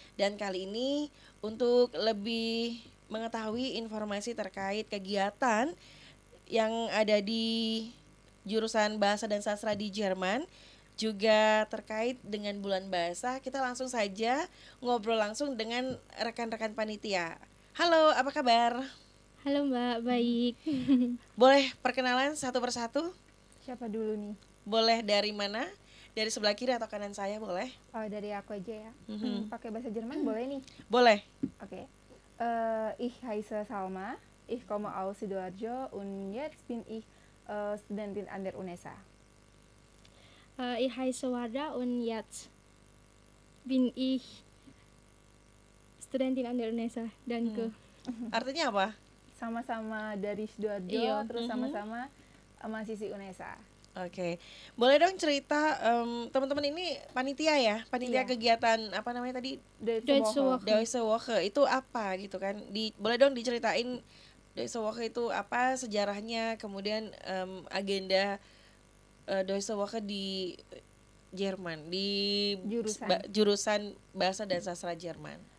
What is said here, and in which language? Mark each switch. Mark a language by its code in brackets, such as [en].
[id] Dan kali ini untuk lebih mengetahui informasi terkait kegiatan yang ada di jurusan Bahasa dan Sastra di Jerman, juga terkait dengan bulan bahasa, kita langsung saja ngobrol langsung dengan rekan-rekan panitia. Halo, apa kabar? Halo Mbak, baik. Boleh perkenalan satu persatu? Siapa dulu nih? Boleh dari mana? Dari sebelah kiri atau kanan saya boleh? Oh, dari aku aja ya. Pakai bahasa Jerman boleh nih? Boleh. [de] Oke. Ich heiße Salma. Ich komme aus Sidoarjo und jetzt bin ich Studentin an der UNESA. Ich heiße Warda und jetzt bin ich Studentin an der UNESA. Danke. [id] Artinya apa? Sama-sama dari Sidoarjo, Iya. terus sama-sama mahasiswi UNESA. Oke, boleh dong cerita teman-teman ini panitia ya, panitia Iya. kegiatan apa namanya tadi? Deutsche Woche. Deutsche Woche itu apa gitu kan? Boleh dong diceritain Deutsche Woche itu apa, sejarahnya, kemudian agenda Deutsche Woche di Jerman, di jurusan Bahasa dan Sastra Jerman.